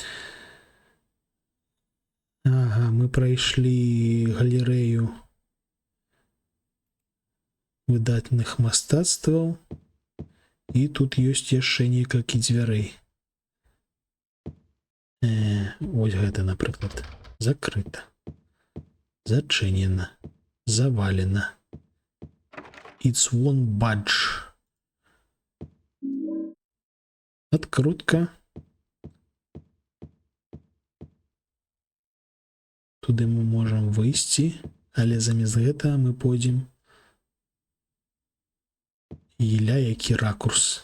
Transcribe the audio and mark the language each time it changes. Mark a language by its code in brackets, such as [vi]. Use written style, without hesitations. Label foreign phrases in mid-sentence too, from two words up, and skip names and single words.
[be] Ага, мы прайшлі галерэю выдатных мастацтваў. І тут ёсць яшчэ некалькі дзвярэй. Вось гэта, напрыклад. Закрыта. Зачынена. Завалена. [en] It's one budge. [be] Адкрутка. Туды мы можам выйсці, але замест гэтага мы пойдзем. Іля, які ракурс.